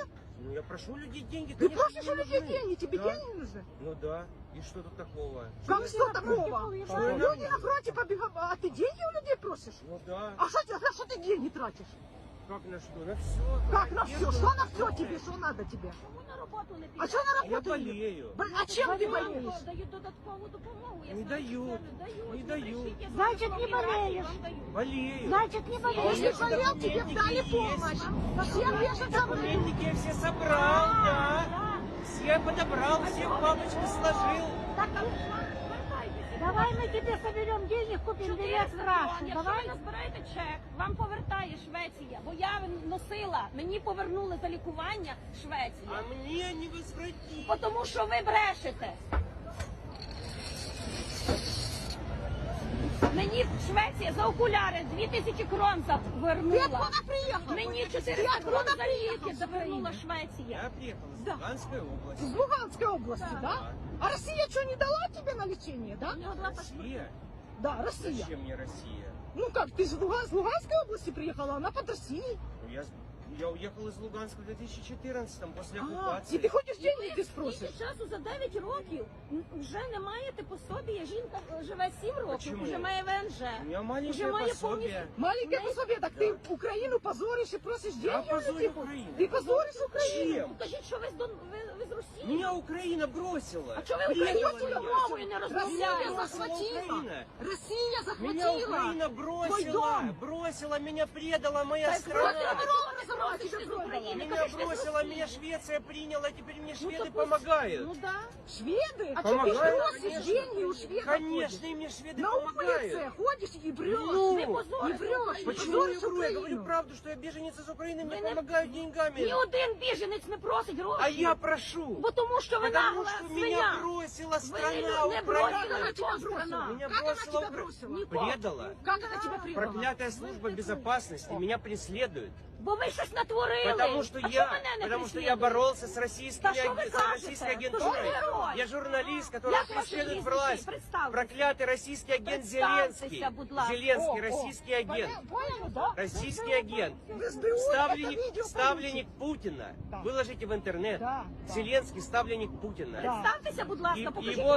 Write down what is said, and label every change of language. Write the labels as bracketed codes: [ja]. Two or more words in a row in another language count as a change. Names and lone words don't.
[ru] Ну, я прошу у людей деньги. Ты конечно, просишь у мне людей нужны. деньги, тебе Да. деньги нужны? Ну да. И что тут такого? Как что такого? Что Люди на фронте побегают, а ты деньги у людей просишь? Ну да. А что ты деньги тратишь? Как на что? На все. Как на все? Что на все тебе? Что надо тебе? [uk] Чому на роботу не [ru] А что на Я работу? болею. А чем ты болеешь? [uk] Дають додаткову допомогу. Я Не знаю, що дають. це дають. Не Ви дають. прийшли, я Значить, знаю, не що вам болеєш. вам дають. [ru] Болею. Значит, не болеешь. Если болел, тебе дали помощь. Всем беженцам Документики я все собрал, да. Все подобрал, все в папочку сложил. Давай мы тебе соберем денег, купим билет в Рашу. [uk] Якщо [ru] Давай. [uk] ви назбираєте чек, вам повертає Швеція. Бо я носила, мені повернули за лікування [ru] А [uk] Швеція. [ru] мне не возвратить. [uk] Бо тому що ви брешете. Мені Швеція за окуляри 2000 крон [ru] Ты [uk] завернула. [ru] откуда приехал? [uk] Мені [ru] Ты [uk] 400 крон [ru] откуда [uk] за [ru] приехал [uk] ліки [ru] с [uk] завернула [ru] Украины? [uk] Швеція. [ru] Я приехал из Да. Луганской области. Из Луганской области, да? А Россия что, не дала тебе на лечение, да? Россия? Да, Россия. Зачем мне Россия? Ну как, ты же с Луганской области приехала, она под Россией. Ну, я Я уехал из Луганска в 2014 после [uk] І [ru] оккупации. [uk] ти ходиш деньги, ти спросиш. Скільки часу за 9 років вже не маєте пособія. Жінка живе 7 років, Чому? вже має ВНЖ. [ru] У меня маленькое [uk] Уже має [ru] пособие. [uk] Маленьке пособие, так ти Україну позориш і просиш Я деньги у позорю людей? Україну. Ти позориш Україну? Чем? Кажіть, що ви з Росії? [ru] Меня Украина бросила. [uk] А чого ви [ru] Предала [uk] українською [ru] меня. [uk] мовою не Росія розмовляєте? захватила. [ru] Украина. [uk] Росія [ru] Меня [uk] захватила. [ru] Украина Твой бросила. дом. Бросила, меня предала моя [uk] Так, [ru] страна. Меня бросила, меня Швеция приняла, теперь мне шведы помогают. Ну да. [uk] Шведи? А чого ти [ru] Помагаю, [uk] просиш [ru] конечно. [uk] деньги у шведів? [ru] Конечно, и мне шведы На помогают. улице ходишь и врешь. Ну, не позоришь врешь. Почему я позоришь вру? Я Украину. говорю правду, что я беженец из Украины, мне Вы не- помогают деньгами. [uk] Ні один біженець не просить гроші. [ru] А я прошу. [uk] Бо тому що ви [ru] Потому [uk] нагла [ru] что [uk] свиня. [ru] меня бросила [uk] Ви [ru] страна не бросила Украина. [uk] нічого страна. [ru] Меня Как она бросила тебя Украина. бросила? [uk] Нікого. [ru] Предала. Как она тебя предала? Проклятая служба безопасности меня преследует. [uk] Бо ви щось натворили. [ru] Потому что [uk] А [ru] я, [uk] чого мене не [ru] потому что я [uk] преслідуєте? [ru] боролся с российской, Да что вы с [uk] кажете? [ru] российской Вы же агентурой. герой. Я журналист, который [uk] Як ваше [ru] преследует [uk] прізвище? [ru] власть. [uk] Представтеся. [ru] Проклятый российский агент [uk] Представтеся, [ru] Зеленский. [uk] будь ласка. [ru] Зеленский, российский агент. Понял, да? Российский агент. СБУ это Ставленник, видео ставленник Путина. Да. Выложите в интернет. Да, да. Зеленский ставленник Путина. [uk] Представтеся, будь ласка, [ru] И [uk] покажіть [ru] его